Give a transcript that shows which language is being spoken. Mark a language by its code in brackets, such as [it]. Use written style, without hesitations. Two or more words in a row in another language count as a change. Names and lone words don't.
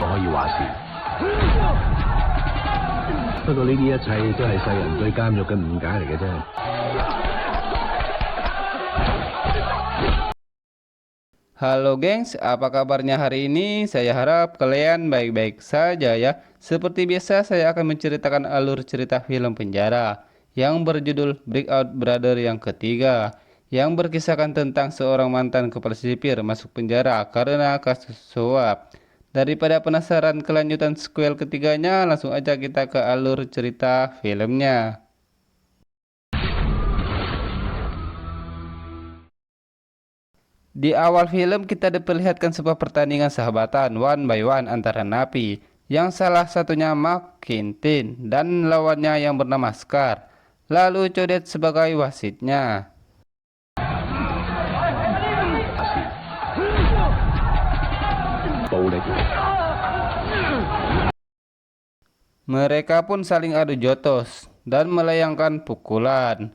[yue] 話事。不過呢啲一切都係世人對監獄嘅誤解嚟嘅啫。 [id] Halo gengs, apa kabarnya hari ini? Saya harap kalian baik-baik saja ya. Seperti biasa saya akan menceritakan alur cerita film penjara yang berjudul Breakout Brother yang ketiga, yang berkisahkan tentang seorang mantan kepala sipir masuk penjara karena kasus suap. Daripada penasaran kelanjutan sequel ketiganya, langsung aja kita ke alur cerita filmnya. Di awal film kita diperlihatkan sebuah pertandingan sahabatan [en] one by one [id] antara napi, yang salah satunya Mark Quintin dan lawannya yang bernama Scar. Lalu Codet sebagai wasitnya. Mereka pun saling adu jotos dan melayangkan pukulan.